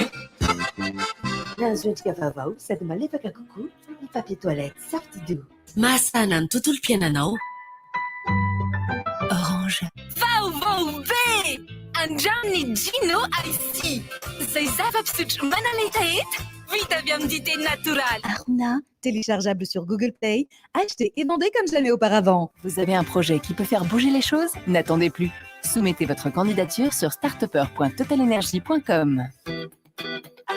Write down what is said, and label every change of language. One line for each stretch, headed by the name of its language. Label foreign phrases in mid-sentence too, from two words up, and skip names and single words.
Malagasy: Azo endrika vaovao sady malefaka kokoa ny
French: papier toilette
Malagasy: Sarty Doux. Masana ny tontolo piainanao. Orange. Vaovao be! Andraminy Gino ici. Izay zava-pisotro manaletaeta vita avy amin'ny dité natoraly. Aruna,
French: téléchargeable sur Google Play, acheté et vendé comme jamais auparavant. Vous avez un projet qui peut faire bouger les choses? N'attendez plus. Soumettez votre candidature sur startupper.totalenergie.com.